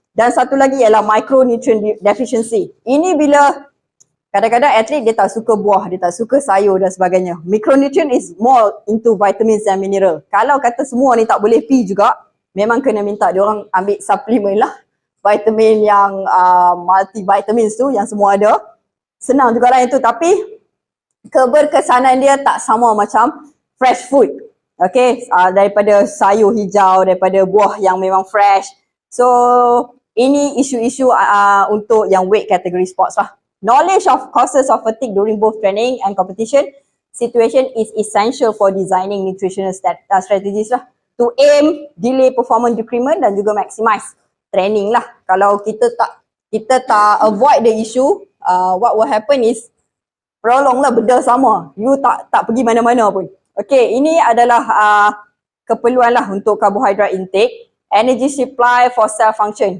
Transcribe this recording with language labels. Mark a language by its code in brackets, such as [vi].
[ms] Dan satu lagi ialah [en] micronutrient deficiency. [ms] Ini bila kadang-kadang atlet dia tak suka buah, dia tak suka sayur dan sebagainya. [en] Micronutrient is more into vitamins and mineral. [ms] Kalau kata semua ni tak boleh pi juga, memang kena minta dia orang ambil suplemen lah. Vitamin yang multivitamins tu yang semua ada. Senang jugalah itu, tapi keberkesanan dia tak sama macam [en] fresh food. [ms] Okay, daripada sayur hijau, daripada buah yang memang fresh. So, ini isu-isu untuk yang [en] weight category sports [ms] lah. [en] Knowledge of causes of fatigue during both training and competition situation is essential for designing nutritional strategies lah. To aim, delay performance decrement [ms] dan juga [en] maximize training lah. [ms] Kalau kita tak [en] avoid the issue, what will happen is [ms] prolong lah, benda sama. You tak pergi mana-mana pun. Okay, ini adalah keperluan lah untuk karbohidrat intake. [en] Energy supply for cell function.